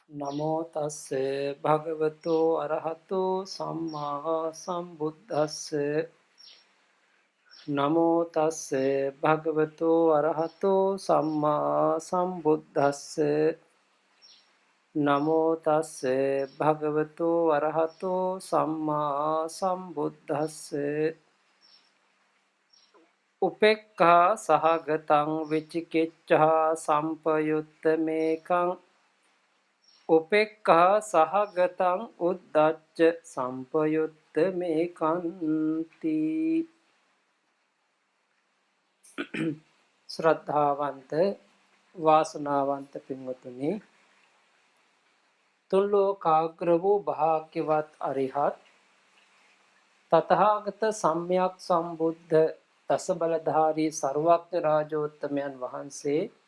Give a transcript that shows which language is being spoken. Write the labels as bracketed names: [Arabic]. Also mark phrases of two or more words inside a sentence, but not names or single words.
[Pali] නමෝ තස්සේ භගවතෝ අරහතෝ සම්මා සම්බුද්දස්සේ නමෝ තස්සේ භගවතෝ අරහතෝ සම්මා සම්බුද්දස්සේ නමෝ තස්සේ භගවතෝ අරහතෝ සම්මා සම්බුද්දස්සේ උපේක්ඛා සහගතං විචිකිච්ඡා සම්පයුත්ත මේකං උපේක්ඛා සහගතං උද්ධච්ච සම්පයුත්ත මේකන්ති [Sinhala] ශ්‍රද්ධාවන්ත වාසනාවන්ත පින්වතුනි තුන් ලෝකාග්‍ර වූ භාග්‍යවත් අරිහත් තථාගත සම්්‍යක් සම්බුද්ධ දස බලධාරී සර්වඥ රාජෝත්තමයන් වහන්සේ